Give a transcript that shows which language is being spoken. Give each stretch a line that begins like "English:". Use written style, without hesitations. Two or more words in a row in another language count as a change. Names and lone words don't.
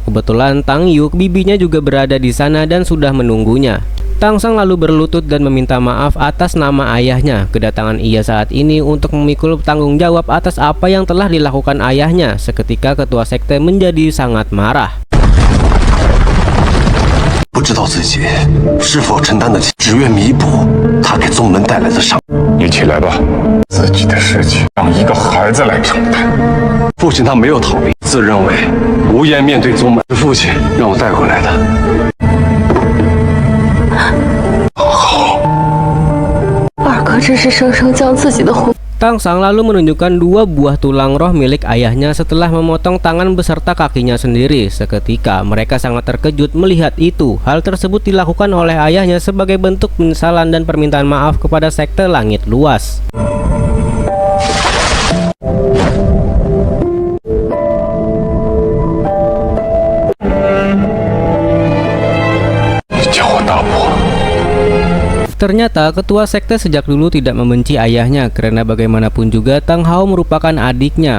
Indonesian: Kebetulan Tang Yu, bibinya juga berada di sana dan sudah menunggunya. Tangsang lalu berlutut dan meminta maaf atas nama ayahnya. Kedatangan ia saat ini untuk memikul tanggung jawab atas apa yang telah dilakukan ayahnya. Seketika ketua sekte menjadi sangat marah.
Chinese: 不知道自己是否承担得起，只愿弥补他给宗门带来的伤。你起来吧，自己的事情让一个孩子来承担。父亲他没有逃避，自认为无颜面对宗门，是父亲让我带回来的。二哥这是生生将自己的魂。
Indonesian: Tang Sang lalu menunjukkan 2 buah tulang roh milik ayahnya setelah memotong tangan beserta kakinya sendiri. Seketika mereka sangat terkejut melihat itu. Hal tersebut dilakukan oleh ayahnya sebagai bentuk penyesalan dan permintaan maaf kepada sekte langit luas. Ternyata ketua sekte sejak dulu tidak membenci ayahnya karena bagaimanapun juga Tang Hao merupakan adiknya.